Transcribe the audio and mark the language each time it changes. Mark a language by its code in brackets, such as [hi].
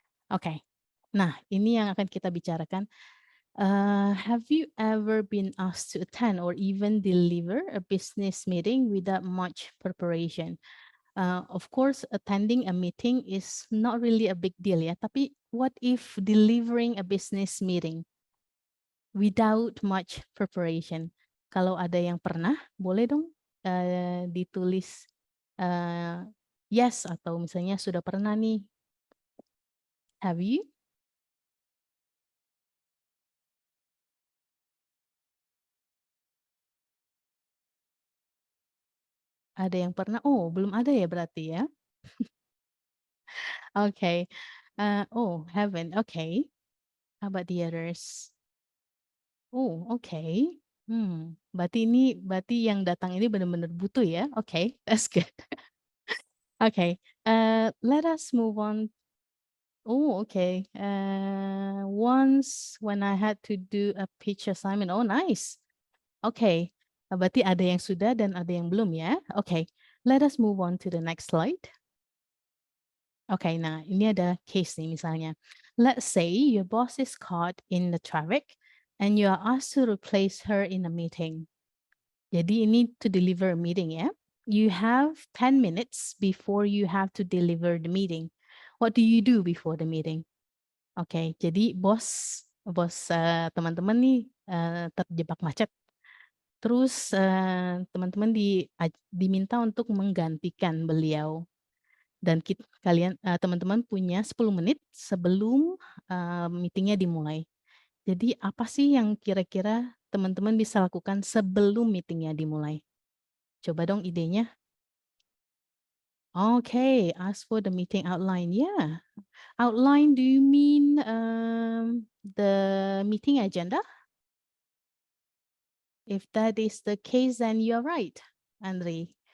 [id] Okay, nah ini yang akan kita bicarakan. [en] Have you ever been asked to attend or even deliver a business meeting without much preparation? Of course, attending a meeting is not really a big deal [id] ya, tapi [en] what if delivering a business meeting without much preparation? [id] Kalau ada yang pernah, boleh dong ditulis yes atau misalnya sudah pernah nih. [en] Have you? [id] Ada yang pernah? Oh, belum ada ya berarti ya? [en] Okay. Oh, haven't. Okay. How about the others? Oh, okay. [id] Berarti yang datang ini benar-benar butuh ya? [en] Okay, that's good. Okay. Let us move on. Oh, okay. Once when I had to do a pitch assignment. Oh, nice. Okay. [id] Berarti ada yang sudah dan ada yang belum ya? [en] Okay. Let us move on to the next slide. Okay, [id] nah ini ada case nih misalnya. [en] Let's say your boss is caught in the traffic and you are asked to replace her in a meeting. [id] Jadi ini [en] to deliver a meeting ya. You have 10 minutes before you have to deliver the meeting. What do you do before the meeting? [id] Oke, jadi bos teman-teman nih terjebak macet. Terus teman-teman diminta untuk menggantikan beliau. Dan teman-teman punya 10 menit sebelum meetingnya dimulai. Jadi apa sih yang kira-kira teman-teman bisa lakukan sebelum meetingnya dimulai? Coba dong idenya. [en] Okay, ask for the meeting outline. Yeah. Outline, do you mean the meeting agenda? If that is the case, then you're right, Andre.